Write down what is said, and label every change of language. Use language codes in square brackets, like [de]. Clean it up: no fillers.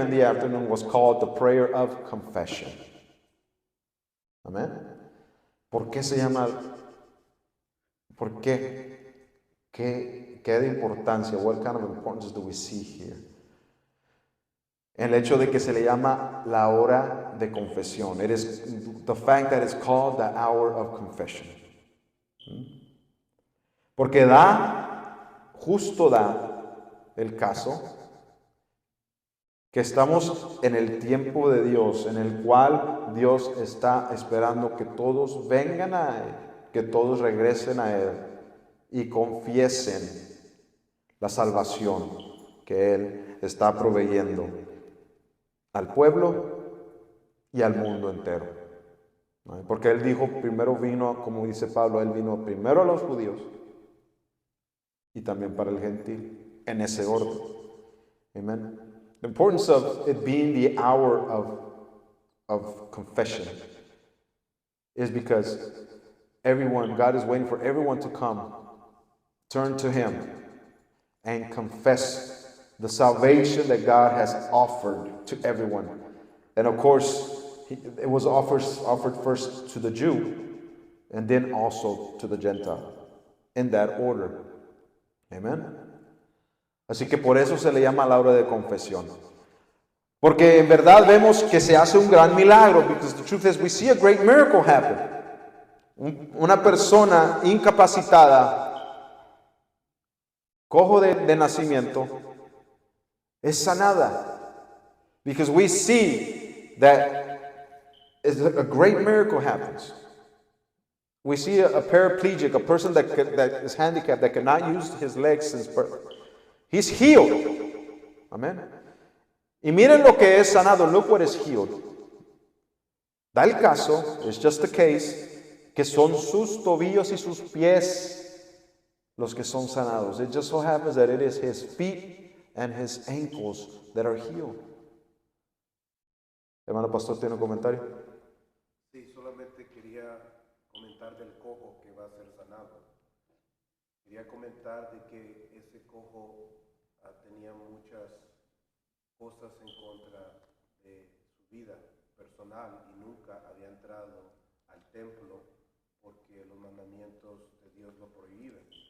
[en] in the afternoon was called the prayer of confession. [es] Amén. ¿Por qué se llama? ¿Por qué? ¿Qué de importancia? [en] What kind of importance do we see here? [es] El hecho de que se le llama la hora de confesión. [en] It is the fact that it's called the hour of confession. [es] Porque justo da el caso que estamos en el tiempo de Dios, en el cual Dios está esperando que todos vengan a Él, que todos regresen a Él y confiesen la salvación que Él está proveyendo al pueblo y al mundo entero. Porque Él dijo, primero vino, como dice Pablo, Él vino primero a los judíos y también para el gentil, en ese orden. Amen. [en] The importance of it being the hour of confession is because everyone, God is waiting for everyone to come, turn to Him, and confess the salvation that God has offered to everyone. And of course, it was offered first to the Jew, and then also to the Gentile, in that order. Amen. [es] Así que por eso se le llama la hora de confesión. Porque en verdad vemos que se hace un gran milagro, [en] because the truth is we see a great miracle happen. [es] Una persona incapacitada, cojo de nacimiento, es sanada. [en] Because we see that a great miracle happens. We see a paraplegic, a person that is handicapped, that cannot use his legs since birth. He's healed. Amen. [es] Y miren lo que es sanado. [en] Look what is healed. [es] Da el caso, [en] it's just the case, [es] que son sus tobillos y sus pies los que son sanados. [en] It just so happens that it is his feet and his ankles that are healed. [es] Hermano pastor, ¿tiene un comentario? Sí, solamente quería comentar del cojo que va a ser sanado. Quería comentar de que ese cojo tenía muchas cosas en contra de su vida personal y nunca había entrado al templo porque los mandamientos de Dios lo prohíben.